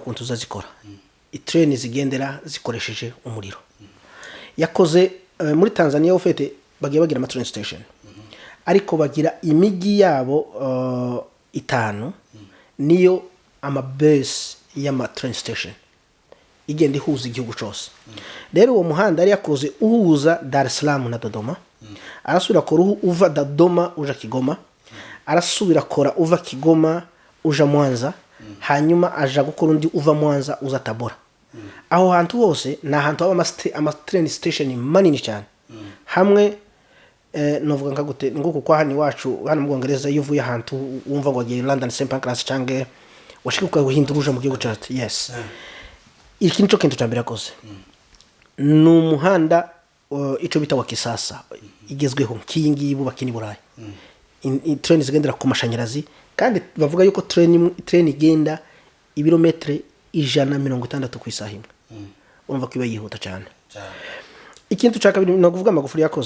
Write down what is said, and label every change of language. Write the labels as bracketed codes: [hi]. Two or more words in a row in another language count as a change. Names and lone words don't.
[rn] kuntu zazikora train zigendera zikoresheje umuriro yakoze muri Tanzania ufite bagiye bagira [en] train station [rn] ariko bagira imigi yabo 5 niyo base y'ama [en] train station [rn] igenda ihuza igihugu cyose rero uwo muhanda ari yakoze uhuza Dar es Salaam na Dodoma arasubira kora uva Dodoma uja Kigoma arasubira kora uva Kigoma uja Mwanza hanyuma aja gukora undi uva Mwanza uza Tabora aho hantu hose na hantu ama [en] train station [rn] manini cyane hamwe novuga nka gute nguko kwa hani wacu hano mu Bwongereza yuvuye ahantu wumva ngo agiye London St Pancras cange washikuka guhinduruje mu gihugu cyacu yes iki nico kintu cyambere yakoze ni umuhanda ico bita wa kisasa igezweho kingi bubaka ni Burayi train zigendera ku mashanyarazi kandi bavuga yuko train igenda ibirometre 160 ku isaha imwe urumva ko iba yihuta cyane ikintu cya kabiri no kuvuga Magufuli